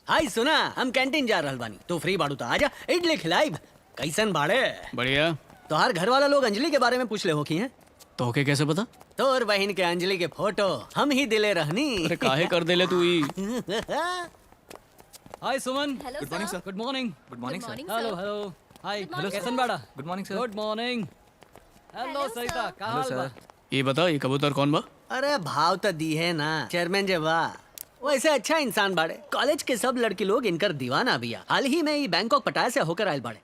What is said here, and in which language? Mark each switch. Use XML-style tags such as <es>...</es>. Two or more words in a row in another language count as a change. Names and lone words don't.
<bho>हाय सुना, हम कैंटीन जा रहल बानी तो फ्री बाड़ू तो आजा, इडली खिलाइब। कैसन बाड़े? बढ़िया। तोहार घर वाला लोग अंजलि के बारे में पूछ ले हो की हैं? तो के कैसे पता? तोर बहन के अंजलि के फोटो हम ही दिले रहनी। अरे काहे कर देले तू ही? हाय सुमन।</bho> <en>good morning sir. good morning. good morning sir. hello hello. hi hello</en> <bho>कैसन बाड़ा?</bho> <en>good morning sir. good morning.</en> <bho>हेलो सरिता, का हाल बा? ये बता, ये कबूतर कौन बा? अरे भाव तो दी है ना चेयरमैन जे बा, वैसे अच्छा इंसान बाड़े। कॉलेज के सब लड़की लोग इनकर दीवाना बिया। हाल ही में ही बैंकॉक पटाया से होकर आयल बाड़े।</bho>